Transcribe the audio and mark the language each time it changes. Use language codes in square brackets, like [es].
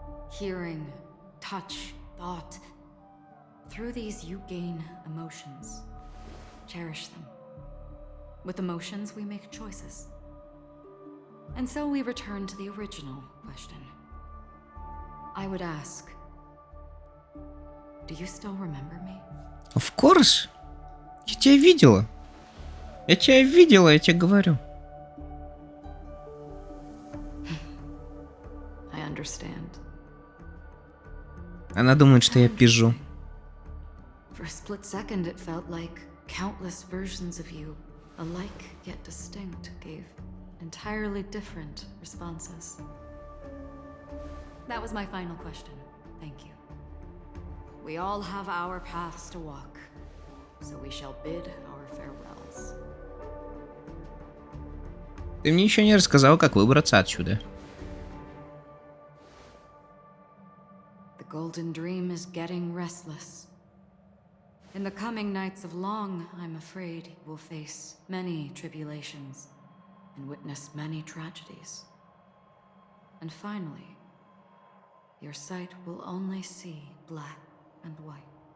[en] Hearing, touch, thought. Through these you gain emotions. Cherish them. With emotions, we make choices. And so we return to the original question. I would ask, do you still remember me? Of course. [ru] Я тебя видела. Я тебя видела, я тебе говорю. [en] I understand. [ru] Она думает, что я пизжу. [en] For a split second, it felt like countless versions of you, alike yet distinct, gave entirely different responses. That was my final question. Thank you. We all have our paths to walk, so we shall bid our farewells. [ru] Ты мне еще не рассказал, как выбраться отсюда. [en] The golden dream is getting restless. In the coming nights of long, I'm afraid you will face many tribulations and witness many tragedies. And finally, your sight will only see black and white.